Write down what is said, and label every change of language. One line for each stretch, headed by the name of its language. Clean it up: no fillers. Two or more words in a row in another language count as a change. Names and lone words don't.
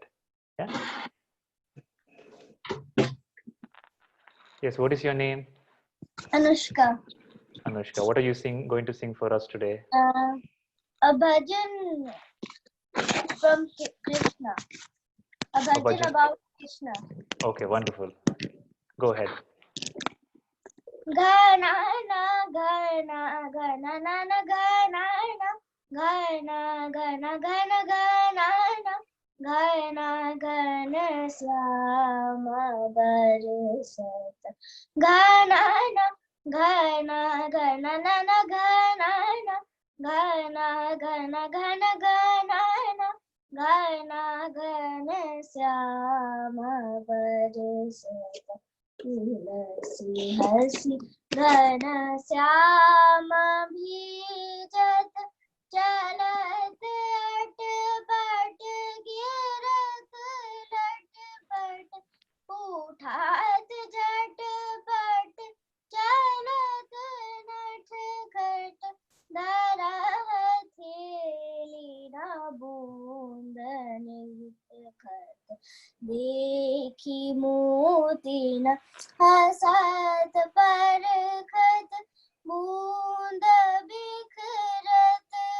English: Yeah. Yes. What is your name? Anushka. Anushka. What are you going to sing for us today? A bhajan from Krishna. A bhajan about Krishna. Okay, wonderful. Go ahead. Gana na gana gana na na gana na gana gana gana gana na gana gana
Braj: श्याम बरसत gana na gana gana na na gana na gana gana gana gana na gana gana श्याम बरसत तुलसी हसी घन श्याम भीजत चलत अटपट गिरत लटपट उठात झटपट चलत नटखट धरा हथेली न बूंद खट देखी मोती न हसत परखत बूंद बिखरत